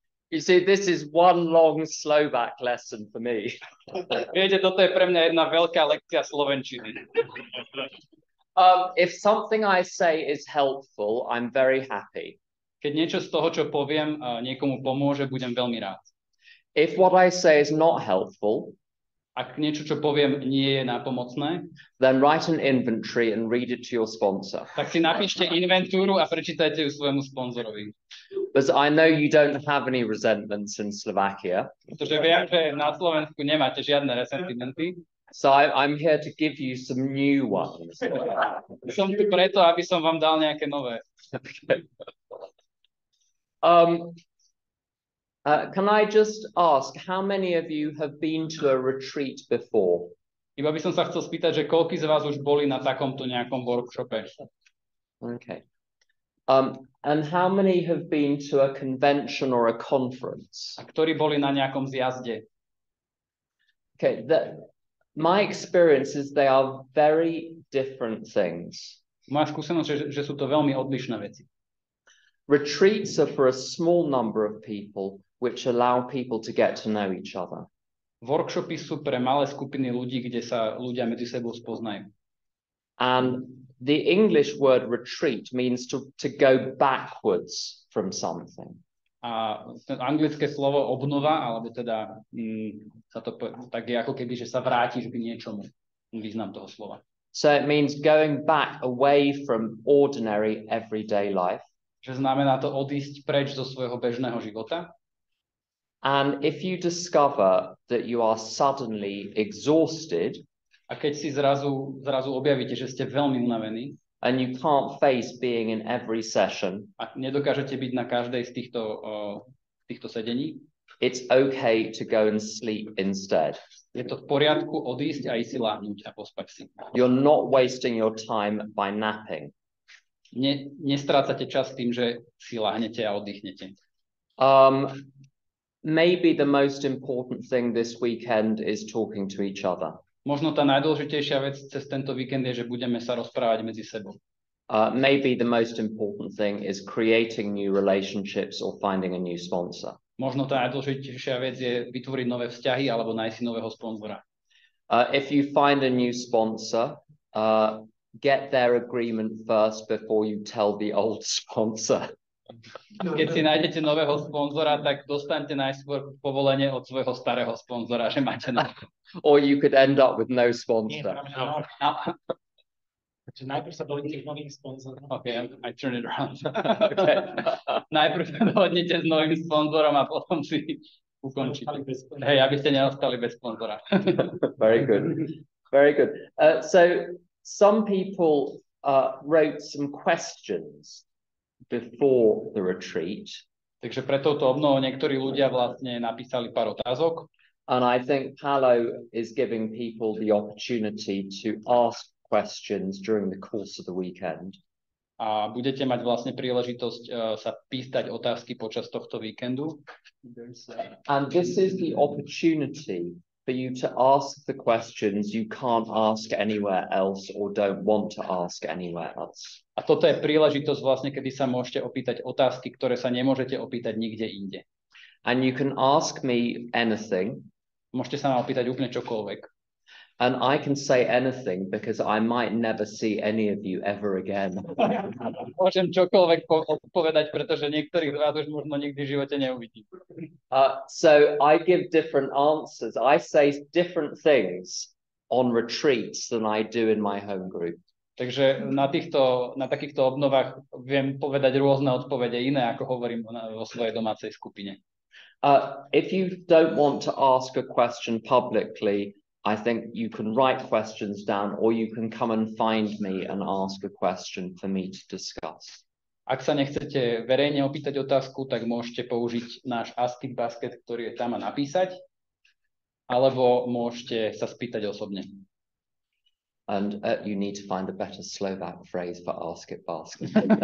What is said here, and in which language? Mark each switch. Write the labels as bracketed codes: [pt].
[en] You see, this is one long Slovak lesson for me. [sk] Viete, toto je pre mňa jedna veľká lekcia slovenčiny. [en] If something I say is helpful, I'm very happy. [sk] Keď niečo z toho, čo poviem, niekomu pomôže, budem veľmi rád. [en] If what I say is not helpful, [sk] ak niečo, čo poviem, nie je nápomocné, [en] then write an inventory and read it to your sponsor. [sk] Tak si napíšte inventúru a prečítajte ju svojmu sponzorovi. [en] Because I know you don't have any resentments in Slovakia. [sk] Pretože viem, že na Slovensku nemáte žiadne resentimenty. [en] So I'm here to give you some new ones. [sk] Som tu preto, aby som vám dal nejaké nové. [en] Can I just ask, how many of you have been to a retreat before? [sk] Iba by som sa chcel spýtať, že koľkí z vás už boli na takomto nejakom workshope? [en] Okay. And how many have been to a convention or a conference? [sk] A ktorí boli na nejakom zjazde? [en] Okay, my experience is they are very different things. [sk] Moja skúsenosť je, že sú to veľmi odlišné veci. [en] Retreats are for a small number of people, which allow people to get to know each other. [sk] Workshopy sú pre malé skupiny ľudí, kde sa ľudia medzi sebou spoznajú. [en] And the English word retreat means to go backwards from something. [sk] A anglické slovo obnova, alebo teda sa to tak je ako keby, že sa vrátiš k niečomu. Význam toho slova. [en] So it means going back away from ordinary everyday life. [sk] Že znamená to odísť preč zo svojho bežného života. [en] And if you discover that you are suddenly exhausted, [sk] a keď si zrazu objavíte, že ste veľmi unavení, [en] and you can't face being in every session, [sk] a nedokážete byť na každej z týchto sedení, [en] it's okay to go and sleep instead. [sk] Je to v poriadku odísť a ísť si láhnuť a pospať si. [en] You're not wasting your time by napping. [sk] Nestrácate čas tým, že si láhnete a oddychnete. [en] Maybe the most important thing this weekend is talking to each other. [sk] Možno tá najdôležitejšia vec cez tento víkend je, že budeme sa rozprávať medzi sebou. [en] Maybe the most important thing is creating new relationships or finding a new sponsor. [sk] Možno tá najdôležitejšia vec je vytvoriť nové vzťahy alebo nájsť si nového sponzora. [en] If you find a new sponsor, get their agreement first before you tell the old sponsor. [sk] Keď si nájdete nového sponzora, tak dostaňte najskôr povolenie od svojho starého sponzora, že máte na... [en] Or you could end up with no sponsor. [sk] Najprv sa dohodnite s novým sponzorom. [en] Okay, I turn it around. Okay. [sk] Najprv sa dohodnite s novým sponzorom a potom si ukončíte. Hej, aby ste neostali bez sponzora. [en] Very good. Very good. So some people wrote some questions before the retreat. [sk] Takže pre touto obnovou niektorí ľudia vlastne napísali pár otázok. [en] And I think Paolo is giving people the opportunity to ask questions during the course of the weekend. [sk] A budete mať vlastne príležitosť sa pýtať otázky počas tohto víkendu. [en] And this is the opportunity for you to ask the questions you can't ask anywhere else or don't want to ask anywhere else. [sk] A toto je príležitosť vlastne, kedy sa môžete opýtať otázky, ktoré sa nemôžete opýtať nikde inde. [en] And you can ask me anything. [sk] Môžete sa ma opýtať úplne čokoľvek. [en] And I can say anything because I might never see any of you ever again. [sk] Môžem čokoľvek odpovedať, pretože niektorých z vás už možno nikdy v živote neuvidím. [en] So I give different answers. I say different things on retreats than I do in my home group. [sk] Takže na takýchto obnovách viem povedať rôzne odpovede, iné ako hovorím vo svojej domácej skupine. [en] If you don't want to ask a question publicly, I think you can write questions down or you can come and find me and ask a question for me to discuss. [sk] Ak sa nechcete verejne opýtať otázku, tak môžete použiť náš Ask It Basket, ktorý je tam a napísať, alebo môžete sa spýtať osobne. [en] And you need to find a better Slovak phrase for Ask It Basket.